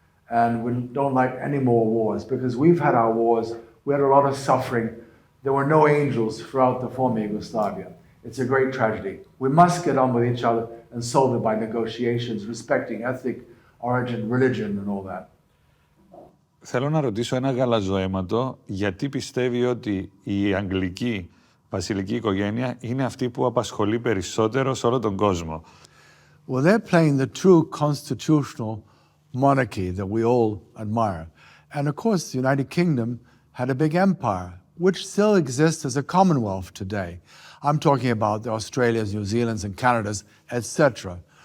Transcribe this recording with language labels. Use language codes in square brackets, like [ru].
[en] And we don't like any more wars because we've had our wars. We had a lot of suffering. There were no angels throughout the former Yugoslavia. It's a great tragedy. We must get on with each other and solve it by negotiations, respecting ethnic origin, religion and all that. [el] Θέλω να ρωτήσω ένα γαλαζοαίματο γιατί πιστεύει ότι η αγγλική βασιλική οικογένεια είναι αυτή που απασχολεί περισσότερο σε όλο τον κόσμο. [en] Well, they're playing the true constitutional monarchy that we all admire. And of course, the United Kingdom had a big empire, which still exists as a commonwealth today. I'm talking about the Australias, New Zealands, and Canadas, etc.